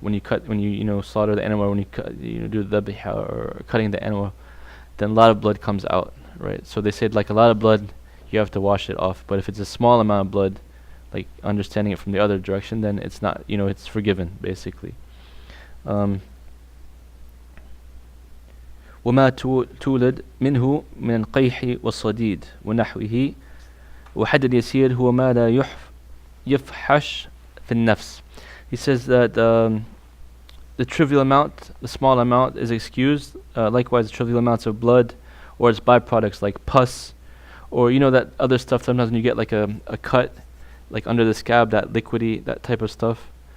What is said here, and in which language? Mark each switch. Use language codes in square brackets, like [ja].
[en] When you slaughter the animal, when you cut, do the dhabh or cutting the animal, then a lot of blood comes out, right? So they said like a lot of blood, you have to wash it off. But if it's a small amount of blood, like understanding it from the other direction, then it's not, it's forgiven basically. [ar] وما تولد منه من القيح والصديد ونحوه وحد اليسير هو ما لا يفحش في النفس. [en] He says that the trivial amount, the small amount is excused. Likewise, the trivial amounts of blood or its byproducts like pus, or that other stuff. Sometimes when you get like a cut, like under the scab, that liquidy, that type of stuff.